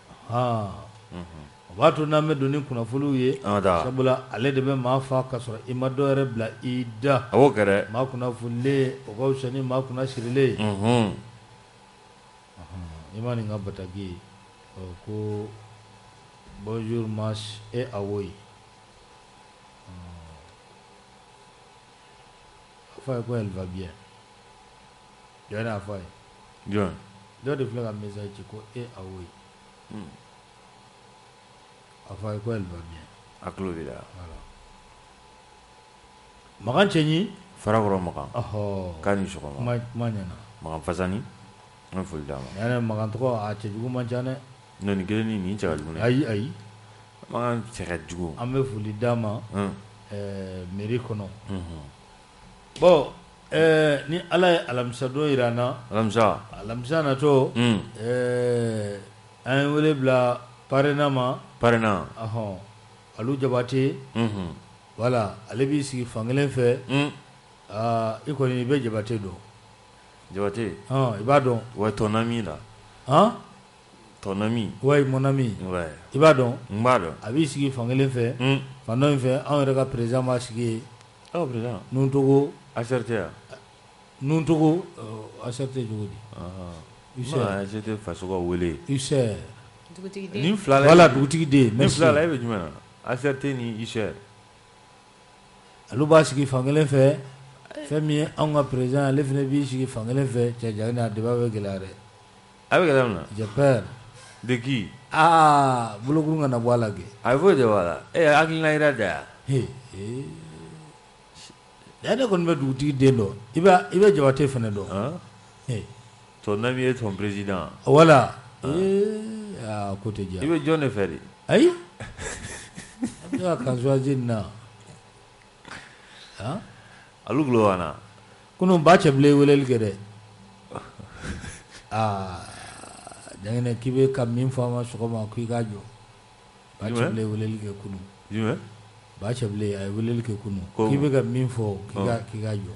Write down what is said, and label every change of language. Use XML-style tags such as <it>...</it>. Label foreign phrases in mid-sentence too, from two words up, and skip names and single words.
<bm>o b'a to n'an bɛ don ni kunnafoniw ye sabula ale de bɛ maa fa ka sɔrɔ i ma dɔ yɛrɛ bila i da maa kunnafonilen o ka fisa ni maa kunnasirilen i ma nin ka bataki ye ko bonjour Mas et Awoy a fɔ a ye ko</bm> <fr>elle va bien</fr> <bm>jɔn a fɔ a ye dɔ de filɛ ka message ci ko e Awoy a fɔ a ye ko</bm> <fr>elle va bien</fr> <bm>a tulo b'i la Makan Cɛɲi Farakɔrɔ Makan k'a ni sɔgɔma kuma ɲɛna Makan Fasani an foli d'a ma yanni Makan tɔgɔ a cɛjugu man ca dɛ non nin kelen nin cɛ ka jugu dɛ ayi Makan cɛ ka jugu an bɛ foli d'a ma mairie kɔnɔ bon ni Ala ye alamisa don jira an na alamisa natɔ an ye wele bila parrainant ma Alu Jabate voilà ale b'i sigi fankelen fɛ i kɔni i bɛ Jabate dɔn Jabate i b'a dɔn</bm> <fr>ouais ton ami là ton ami ouais mon ami</fr> <bm>i b'a dɔn n b'a dɔn a b'i sigi fankelen fɛ fan dɔ in fɛ anw yɛrɛ ka président b'a sigi yen président Nuntogo ACRT Nuntogo ACRT cogo di ACRT faso ka wele UCR ni fila la voilà dugutigi den ni fila la e bɛ jumɛn na ACRT ni UCR olu b'a sigi fankelen fɛ fɛn min ye anw ka président ale fana b'i sigi fankelen fɛ cɛ Janginɛ a débat bɛ gɛlɛya dɛ a bɛ gɛlɛya mun na</bm> <fr>j'ai peur de qui</fr> <bm>bolokuru kana bɔ a la kɛ a bɛ foyi de b'a la hakilina yira da yan ne kɔni bɛ dugutigi den dɔn i bɛ Jabate fana dɔn</bm> <fr>ton ami est ton président</fr> <bm>voilà ko tɛ diya i bɛ jɔn de fɛ de ayi a bɛ ka kansuwazi nin na Alu gulo wana kunun ba cɛ bilen weleli kɛ dɛ Janginɛ k'i bɛ ka min fɔ a ma sɔgɔma k'i k'a jɔ ba cɛ bilen weleli kɛ kunun ba cɛbilen a ye weleli kɛ kunu k'i bɛ ka min fɔ k'i ka jɔ</bm>